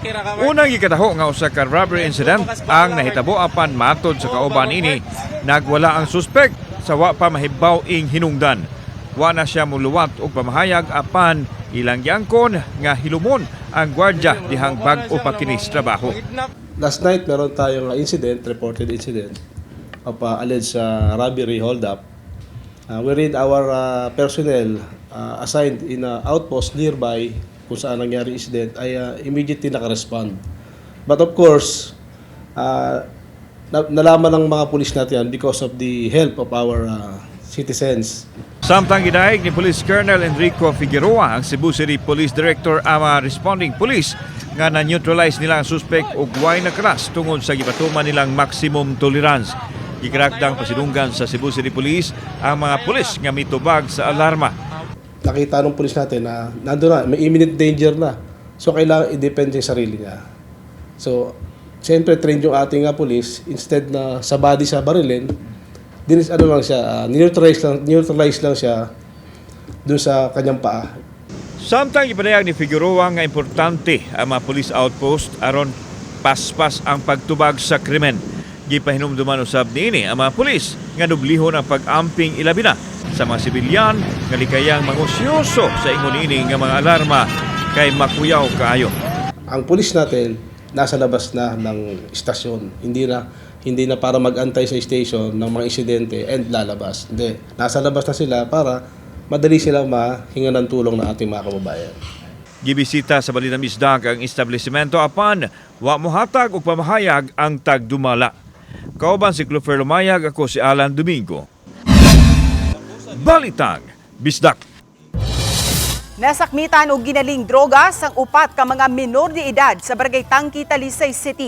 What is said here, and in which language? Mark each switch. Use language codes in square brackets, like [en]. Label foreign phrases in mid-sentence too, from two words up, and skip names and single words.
[ceb] Unang gikataho nga usa ka robbery incident ang nahitabo apan matod sa kauban ini nagwala ang suspect sa wa pa mahibaw ing hinungdan. Wa na siya muluwat og pamahayag apan ilang giangkon nga hilumon ang gwardya dihang bag-o pa kini sa trabaho. [en] Last night [tl] meron tayong [en] reported incident of alleged robbery hold-up. Wherein our personnel assigned in outpost nearby [tl] kung saan nangyari [en] incident ay immediately nakarespond. But of course, [tl] nalaman ng mga pulis natin [en] because of the help of our citizens. [ceb] Samtang gidaig ni Police Colonel Enrico Figueroa ang Cebu City Police Director ang mga responding police nga na-neutralize nila ang suspect og way nakaras tungod sa gipatuman nilang [en] maximum tolerance. [ceb] Gikrakdang pasidunggan sa Cebu City Police ang mga pulis nga mitubag sa alarma. [tl] Nakita ng pulis natin na nandun na, may [en] imminent danger [tl] na. So kailangan i-defend yung sarili niya. So, siyempre trained yung ating pulis, instead na sa body sa barilin, dinis lang siya, neutralize lang siya doon sa kanyang paa. [ceb] Samtang ipadayag ni Figueroa nga importante ang mga police outpost aron paspas ang pagtubag sa krimen. Gipahinumduman usab niini ang mga pulis nga dublihon ang pag-amping ilabi na sa mga sibilyan nga likayang mangusyoso sa ingon niini nga mga alarma kay makuyaw kaayo. [tl] Ang pulis natin nasa labas na ng istasyon, hindi na para mag-antay sa station ng mga insidente and lalabas. Hindi, nasa labas na sila para madali silang mahinga ng tulong ng ating mga kababayan. [ceb] Gibisita sa Balitang Bisdak ang establishmento apan wa mohatag og pamahayag ang tagdumala. Kauban si Clover Lumayag, ako si Alan Domingo. Balitang Bisdak. Nasakmitan og ginaling drogas ang upat ka mga minor de edad sa Barangay Tangki, Talisay City.